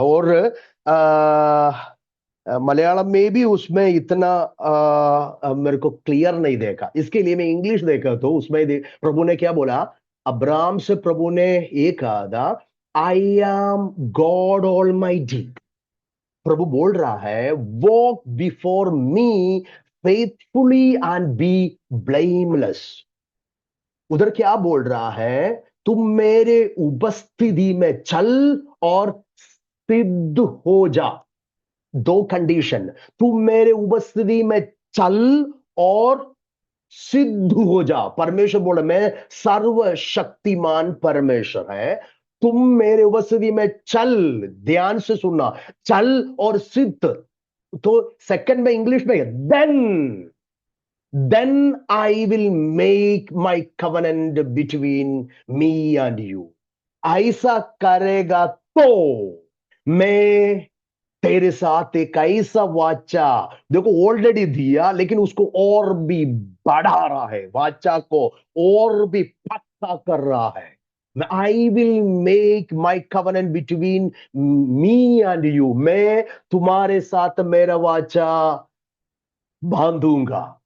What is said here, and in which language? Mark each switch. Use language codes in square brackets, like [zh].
[hi] और मलयालम में भी उसमें इतना मेरे को क्लियर नहीं देखा, इसके लिए मैं इंग्लिश देखा तो उसमें प्रभु ने क्या बोला। अब्राहम से प्रभु ने ये कहा था, [en] I am God all. [hi] प्रभु बोल रहा है, [en] Walk before me faithfully and be blameless. [hi] उधर क्या बोल रहा है? तुम मेरे उपस्थिति में चल और सिद्ध हो जा। दो कंडीशन, तुम मेरे उपस्थिति में चल और सिद्ध हो जा। परमेश्वर बोला मैं सर्वशक्तिमान परमेश्वर है, तुम मेरे उपस्थिति में चल, ध्यान से सुनना, चल और सिद्ध। तो सेकंड में इंग्लिश में [en] then I will make my covenant between me and you. [hi] ऐसा करेगा तो मैं तेरे साथ एक ऐसा वाचा, देखो ऑलरेडी दिया लेकिन उसको और भी बढ़ा रहा है, वाचा को और भी पक्का कर रहा है। [en] I will make my covenant between me and you, [hi] मैं तुम्हारे साथ मेरा वाचा बांधूंगा।